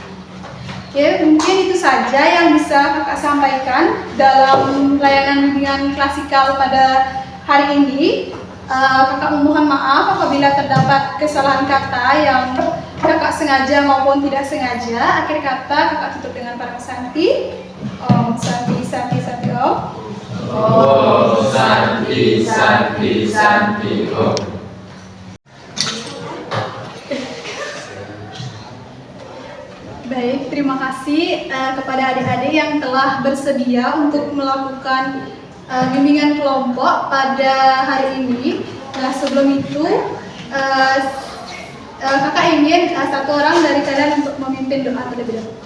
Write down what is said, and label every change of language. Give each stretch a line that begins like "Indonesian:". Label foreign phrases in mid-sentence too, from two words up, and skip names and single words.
Indonesian: Oke, mungkin itu saja yang bisa kakak sampaikan dalam layanan bimbingan klasikal pada hari ini. Kakak memohon maaf apabila terdapat kesalahan kata yang kakak sengaja maupun tidak sengaja. Akhir kata kakak tutup dengan para santi.
Sanskrit: Om santi santi santi om. Oh, santi, santi, santi, oh.
Indonesian: Baik, terima kasih kepada adik-adik yang telah bersedia untuk melakukan bimbingan kelompok pada hari ini. Nah, sebelum itu kakak ingin satu orang dari kalian untuk memimpin doa terlebih dahulu.